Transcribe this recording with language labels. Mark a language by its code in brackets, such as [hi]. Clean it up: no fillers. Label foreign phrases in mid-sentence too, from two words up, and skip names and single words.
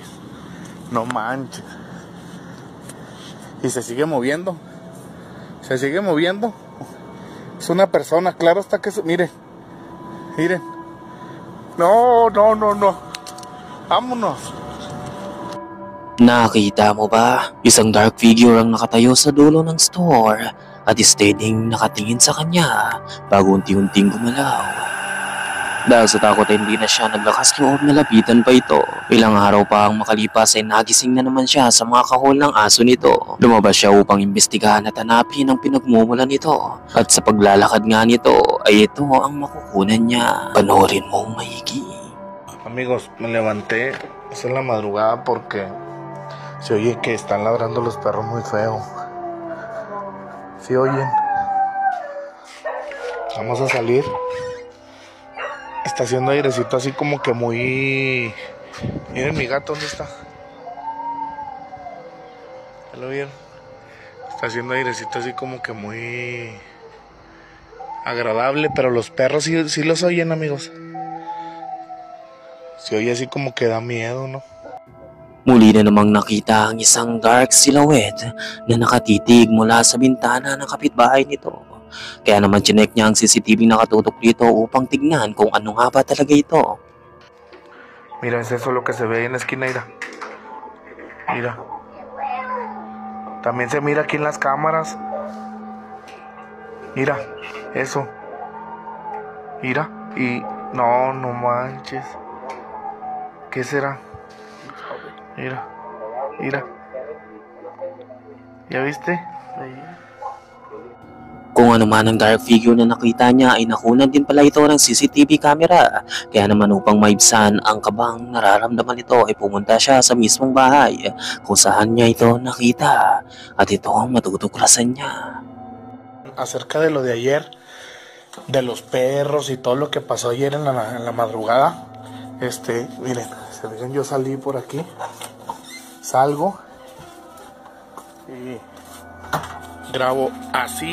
[es] No manches. Y se sigue moviendo. Es una persona, claro está que miren. No. Vámonos. [tl] Nakita mo ba? Isang [en] dark figure [tl] ang nakatayo sa dulo ng store at steadying nakatingin sa kanya bago unti-unting gumalaw. Dahil sa takot ay hindi na siya naglakas loob na lapitan pa ito. Ilang araw pa ang makalipas ay nagising na naman siya sa mga kahol ng aso nito. Lumabas siya upang imbestigahan at hanapin ang pinagmumulan nito. At sa paglalakad nga nito ay ito ang makukunan niya. Panoorin mong maigi. [es] Amigos, me levanté en la madrugada porque se oye que están ladrando los perros muy feo. ¿Sí oyen? Vamos a salir. Está haciendo airecito así como que muy... Miren mi gato, ¿dónde está? ¿Ya lo vieron? Está haciendo airecito así como que muy... agradable, pero los perros sí los oyen, amigos. Se oye así como que da miedo, ¿no? [tl] Muli na namang nakita ang isang [en] dark silhouette [tl] na nakatitig mula sa bintana ng kapitbahay nito. Kaya naman chinek niya ang CCTV na nakatutok dito upang tignan kung ano nga ba talaga ito. [es] Mira, es eso lo que se ve ahí en la esquina, mira. Mira. También se mira aquí en las cámaras. Mira, eso. Mira, y... No manches. ¿Qué será? Mira, mira. ¿Ya viste? [tl] Kung ano man ang [en] dark figure [tl] na nakita niya ay nakunan din pala ito ng [en] CCTV camera. [tl] Kaya naman upang maibsan ang kabang nararamdaman nito ay pumunta siya sa mismong bahay kung saan niya ito nakita. At ito ang matutuklasan niya. [es] Acerca de lo de ayer, de los perros y todo lo que pasó ayer en la madrugada. Miren, se fijan, yo salí por aquí. Salgo y grabo así.